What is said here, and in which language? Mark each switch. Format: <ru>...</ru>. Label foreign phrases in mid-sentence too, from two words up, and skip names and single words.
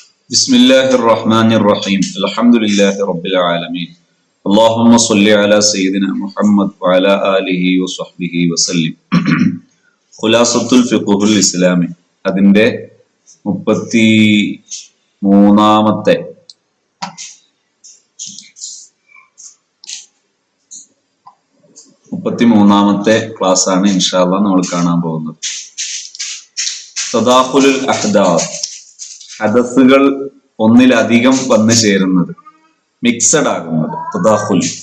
<ar>بسم الله الرحمن الرحيم الحمد لله رب العالمين اللهم صل على سيدنا محمد وعلى آله وصحبه وسلم خلاصة الفقه الإسلامي</ar> <ml>അതിന്റെ 33ാമത്തെ ക്ലാസ് ആണ്</ml> <ar>إن شاء الله</ar> <ml>നമ്മൾ കാണാൻ പോകുന്നത്.</ml> <ar>تداخل الأحداث,</ar> <ml>ഹദസുകൾ ഒന്നിലധികം വന്നു ചേരുന്നത്, മിക്സഡ് ആകുന്നത്, തദാഖുൽ.</ml>